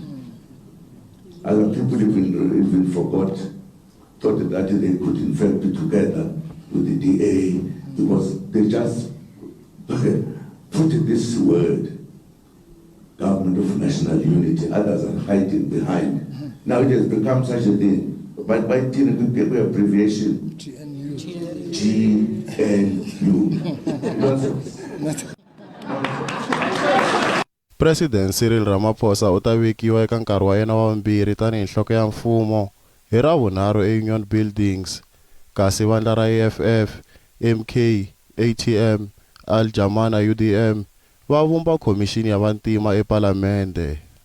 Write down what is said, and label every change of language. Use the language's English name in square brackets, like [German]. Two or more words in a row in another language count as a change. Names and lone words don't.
[English] Other people even thought that they could in fact be together with the DA because they just put this word, government of national unity. Others are hiding behind. Now it has become such a thing. But by TNU, abbreviation, GNU. Nonsense. [Tsonga] President Cyril Ramaphosa u ta vekiwa eka nkarhi wa yena wa vumbirhi tanihi nhloko ya mfumo hi Ravunharhu eUnion Buildings, kasi vandla ra EFF, MK, ATM, Al-Jama na UDM va vumba khomixini ya vantima ePalamende.